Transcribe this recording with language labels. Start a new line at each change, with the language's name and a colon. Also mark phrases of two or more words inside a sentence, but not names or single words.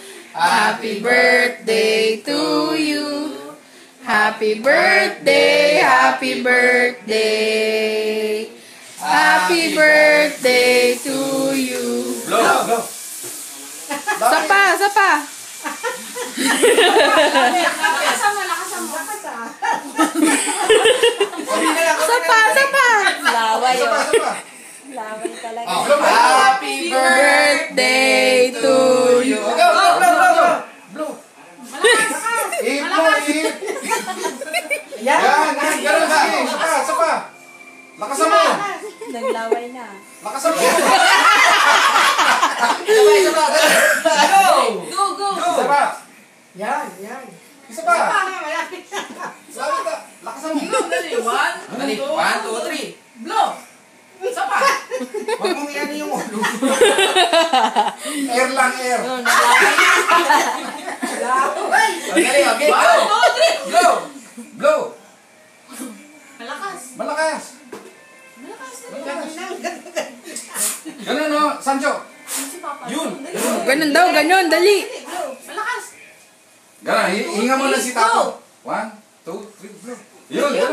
English: Happy birthday to you. Happy birthday, happy birthday. Happy birthday to you. Blow, blow.
Filipino: Sapa, sapa. Lakasan mo, lakasan mo. Sapa, sapa. Laway Sapa, yun. sapa. Laway talaga.
English: Happy birthday to you. Go, go, blow, blow, blow. Blow. Eat mo, eat.
Filipino: Yan, ganun ka. Sapa, sapa. Lakasan mo. Naglaway na. Lakasan mo.
English: Go, go.
Filipino: Isa pa. Yan, yan. Isa pa. Sabi ka. Lakasan mo. Dali, 1, 2, 3. Blow. Isa pa. Huwag mong iyan yung ulo. Air lang, air. Dali,
English: okay. Blow. 1, 2, 3. Blow. Blow.
Filipino: Malakas. Malakas. Malakas. Ganun, no? Sancho. Yun. Ganun daw, ganun, dali. Malakas. Ganun, hinga mo na si Tato. 1, 2, 3, blow. Yun, ganun.